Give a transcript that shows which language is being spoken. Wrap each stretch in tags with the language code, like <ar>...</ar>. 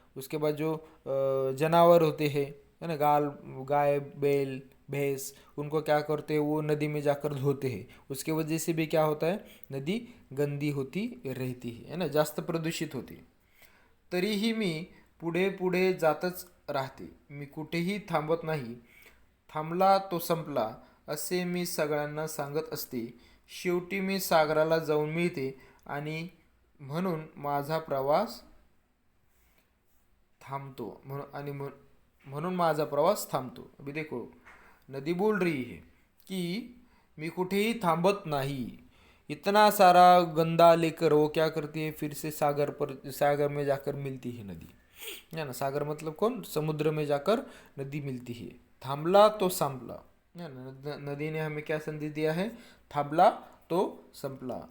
<hi>उसके बाद जो जानवर होते हैं, है ना, गाय, बैल, भैंस, उनको क्या करते हैं, वो नदी में जाकर धोते हैं। उसके वजह से भी क्या होता है, नदी गंदी होती रहती है ना,</hi> <mr>जास्त प्रदूषित होती। तरीही मी पुढे पुढे जातच राहते, मी कुठेही थांबत नाही, थांबला तो संपला असे मी सगळ्यांना सांगत असते, शेवटी मी सागराला जाऊन मिळते, आणि म्हणून माझा प्रवास थांबतो, म्हणून माझा प्रवास थांबतो।</mr> <hi>अभी देखो, नदी बोल रही है कि</hi> <mr>मी कुठेही थांबत नाही।</mr> <hi>इतना सारा गंदा लेकर वो क्या करती है, फिर से सागर में जाकर मिलती है नदी, है ना। सागर मतलब कौन, समुद्र में जाकर नदी मिलती है।</hi> <mr>थांबला तो संपला,</mr> <hi>है ना। नदी ने हमें क्या संदेश दिया है,</hi> <mr>थांबला तो संपला।</mr>